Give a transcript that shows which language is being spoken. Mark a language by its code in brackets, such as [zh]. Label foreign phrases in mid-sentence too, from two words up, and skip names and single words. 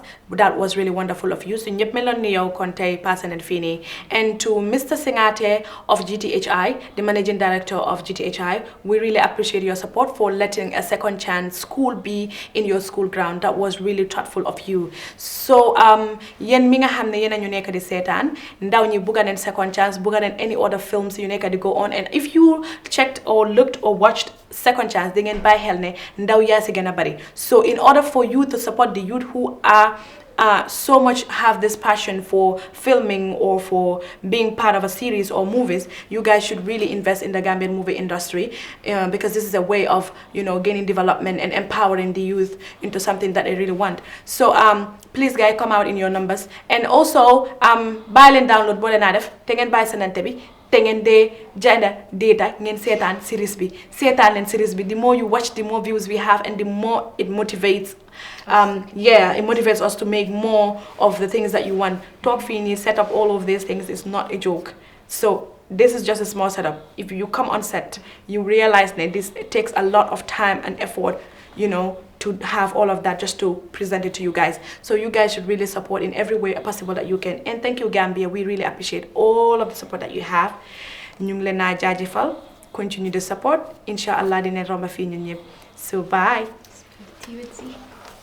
[en] That was really wonderful of you. So, Nyep Melon Neo Conte, Person and Fini. And to Mr. Singate of GTHI, the Managing Director of GTHI, we really appreciate your support for letting a Second Chance school be in your school ground. That was really thoughtful of you. So, [wo] yen mi nga xamne yena ñu nekk di seetaan ndaw ñi buga neen Second Chance, buga neen [en] any other films you [wo] nekk di [en] go on, and if you checked or looked or watched Second Chance, they [wo] ngeen bàyyi xel ne ndaw yaa si gën a bari. [en] So in order for you to support the youth who are so much have this passion for filming or for being part of a series or movies, you guys should really invest in the Gambian movie industry, because this is a way of gaining development and empowering the youth into something that they really want. So please guys, come out in your numbers, and also buy and download [wo] boo leen naa def te ngeen bàyyi senante bi te ngeen dee janda data ngeen seetaan series bi seetaan leen series bi. [en] The more you watch, the more views we have, and the more it motivates it motivates us to make more of the things that you want. Talk Fini, set up all of these things is not a joke. So this is just a small setup. If you come on set, you realize that it takes a lot of time and effort, to have all of that just to present it to you guys. So you guys should really support in every way possible that you can. And thank you, Gambia. We really appreciate all of the support that you have. [wo] Ñu ngi leen naa jaajëfal. [en] Continue the support. [wo] Inshallah dina romba fi ñun ñëpp. [en] So bye.